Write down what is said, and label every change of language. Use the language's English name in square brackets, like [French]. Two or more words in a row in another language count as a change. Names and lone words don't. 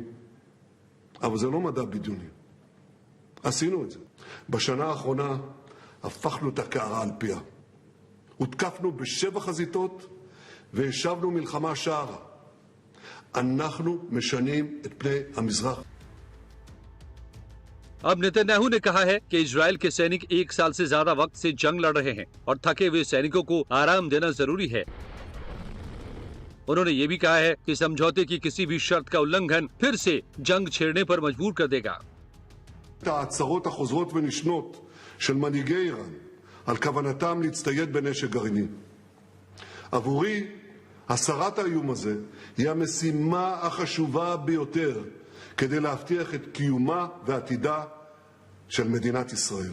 [Hebrew] אבל זה לא מדע בדיוני. עשינו את זה. בשנה האחרונה הפכנו את הקערה על פיה. הותקפנו ב7 חזיתות והשבנו מלחמה שערה. אנחנו משנים את פני המזרח. [Hindi] अब नेतन्याहू ने कहा है कि इजराइल के सैनिक 1 साल से ज्यादा वक्त से जंग लड़ रहे हैं और थके हुए सैनिकों को आराम देना जरूरी है। उन्होंने ये भी कहा है कि समझौते की किसी भी शर्त का उल्लंघन फिर से जंग छेड़ने पर मजबूर कर देगा। [Hebrew] ההצהרות החוזרות ונשנות של מנהיגי איראן על כוונתם להצטייד בנשק גרעיני. עבורי, הסרת האיום הזה היא המשימה החשובה ביותר כדי להבטיח את קיומה ועתידה של מדינת ישראל.